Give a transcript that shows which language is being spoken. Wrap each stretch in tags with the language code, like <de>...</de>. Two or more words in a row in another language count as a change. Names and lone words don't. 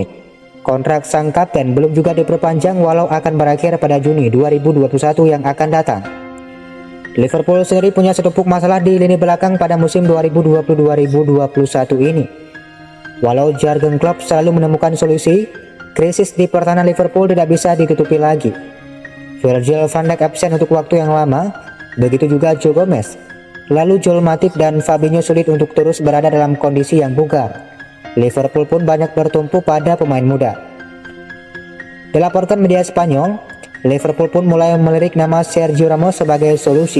<id>Kontrak sang kapten belum juga diperpanjang walau akan berakhir pada Juni 2021 yang akan datang. Liverpool sendiri punya setumpuk masalah di lini belakang pada musim 2020-2021 ini. Walau Jurgen Klopp selalu menemukan solusi, krisis di pertahanan Liverpool tidak bisa ditutupi lagi. Virgil van Dijk absen untuk waktu yang lama, begitu juga Joe Gomez. Lalu Joel Matip dan Fabinho sulit untuk terus berada dalam kondisi yang bugar. Liverpool pun banyak bertumpu pada pemain muda. Dilaporkan media Spanyol, Liverpool pun mulai melirik nama Sergio Ramos sebagai solusi.</id>